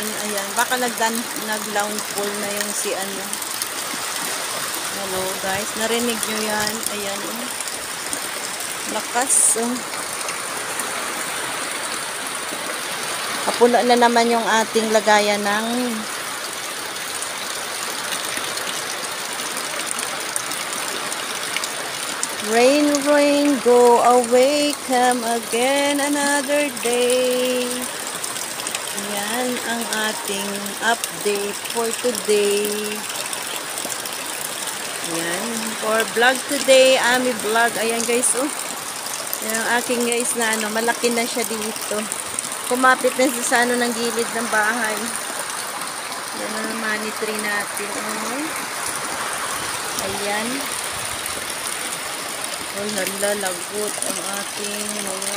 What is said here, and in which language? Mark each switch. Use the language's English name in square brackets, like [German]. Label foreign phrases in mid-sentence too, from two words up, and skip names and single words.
[Filipino] Ayan, baka nag-downfall na yung ano guys, narinig nyo yan. Ayan, oh. Lakas, oh. Kapuno na naman yung ating lagayan ng [English] rain, rain, go away, come again another day. [Filipino] Yan ang ating update [English] for today. [Filipino] Yan, [English] for vlog today, [Filipino] Ami Vlog. Ayan guys, oh. Yan ang aking guys na malaki na siya dito. Kumapit na siya sa ng gilid ng bahay. Yan ang [English] money tree [Filipino] natin, oh. Ayan. Oh, hala, lagot ang ating mga...